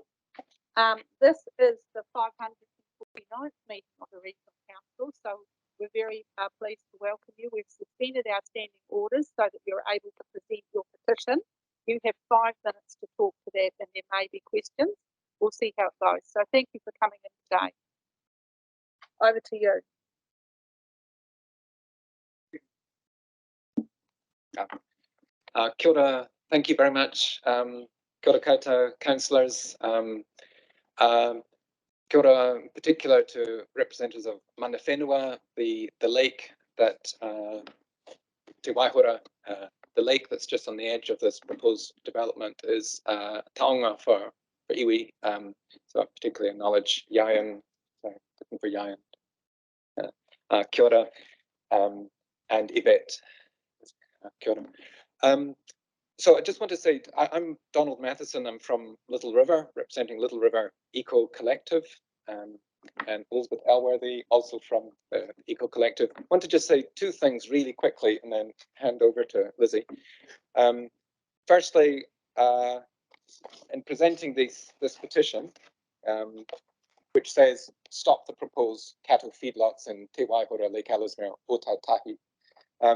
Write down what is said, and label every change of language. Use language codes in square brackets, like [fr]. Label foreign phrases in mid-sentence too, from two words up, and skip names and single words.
[en] This is the 549th meeting of the Regional Council, so we're very pleased to welcome you. We've suspended our standing orders so that you're able to present your petition. You have 5 minutes to talk to that, and there may be questions. We'll see how it goes. So thank you for coming in today. Over to you. [mi] Kia ora, [en] thank you very much. [mi] Kia ora koutou, councillors. Kia ora [en] in particular to representatives of [mi] Mana Whenua, [en] the lake that, Te Waihora, the lake that's just on the edge of this proposed development is taonga for iwi. So I particularly acknowledge Yayan, sorry, looking for Yayan. [mi] Kia ora, and Yvette. Kia ora. [en] So I just want to say, I'm Donald Matheson. I'm from Little River, representing Little River Eco Collective, and Elizabeth Elworthy, also from the Eco Collective. I want to just say 2 things really quickly and then hand over to Lizzie. Firstly, in presenting this petition, which says stop the proposed cattle feedlots in Te Waihora, Lake Ellesmere, Otautahi.